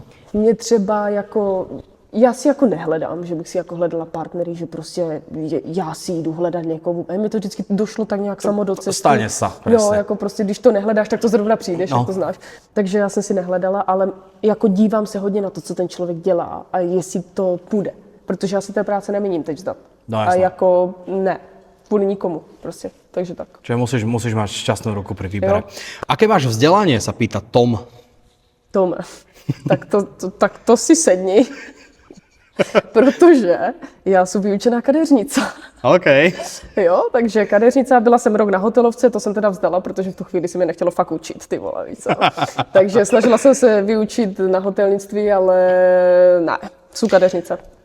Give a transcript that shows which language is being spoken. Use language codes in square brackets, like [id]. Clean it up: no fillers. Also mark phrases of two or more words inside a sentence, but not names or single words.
[cs] Mě třeba jako, já si jako nehledám, že bych si jako hledala partnery, že prostě já si jdu hledat někoho. Hej, mi to vždycky došlo tak nějak samo do cesty. [sk] Stane sa, presne. [cs] Jo, jako prostě, když to nehledáš, tak to zrovna přijdeš, jak to znáš. Takže já jsem si nehledala, ale jako dívám se hodně na to, co ten člověk dělá a jestli to půjde. Protože já si té práce nemíním teď vzdát. No, a jako ne. [sk] Kvôli nikomu, proste, takže tak. Čiže musíš mať šťastnú ruku pri výbere. Aké máš vzdelanie, sa pýta Tom. Tome, [cs] tak to si sedni, protože já jsem vyučená kadeřnica. [sk] OK. [cs] Jo, takže kadeřnica, byla jsem rok na hotelovce, to jsem teda vzdala, protože v tu chvíli se mi nechtělo fakt učit, ty vole, víc. Takže snažila jsem se vyučit na hotelnictví, ale ne, jsem kadeřnica.